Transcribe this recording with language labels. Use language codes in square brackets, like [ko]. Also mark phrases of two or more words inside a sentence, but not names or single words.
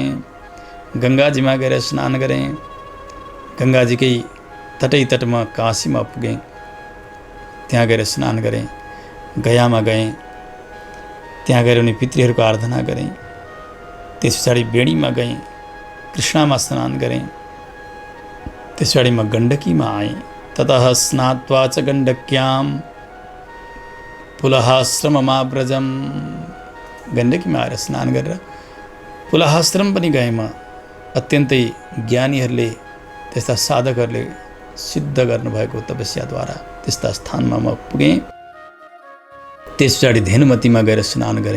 [ne] गङ्गाजीमा गएर स्नान गरेँ। गङ्गाजीकै तटमा काशीमा पुगेँ, त्यहाँ गएर स्नान गरेँ। गयामा गएँ, त्यहाँ गएर उनी पितृहरूको आराधना गरेँ। त्यस पछाडि बेडीमा गएँ, कृष्णामा स्नान गरेँ। त्यस पछाडि म गण्डकीमा आएँ। [sa] ततः स्नात्वा च गण्डक्यां पुलहाश्रममाव्रजं, [ne] गण्डकीमा आएर स्नान गरेर पुलहाश्रम पनि गएँ म। अत्यन्तै ज्ञानीहरूले, त्यस्ता साधकहरूले सिद्ध गर्नुभएको तपस्याद्वारा त्यस्ता स्थानमा म पुगेँ। त्यस पछाडि धेनुमतीमा गएर स्नान गरेँ।